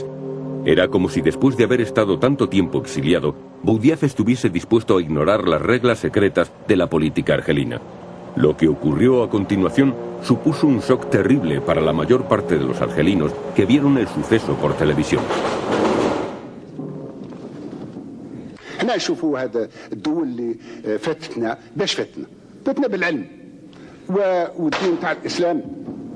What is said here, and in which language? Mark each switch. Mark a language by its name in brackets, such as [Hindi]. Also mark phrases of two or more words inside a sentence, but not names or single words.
[Spanish] Era como si después de haber estado tanto tiempo exiliado, Boudiaf estuviese dispuesto a ignorar las reglas secretas de la política argelina. Lo que ocurrió a continuación supuso un shock terrible para la mayor parte de los argelinos que vieron el suceso por televisión. [Arabic] احنا نشوفوا هذا الدول اللي فاتتنا باش فاتنا بالعلم والدين تاع الاسلام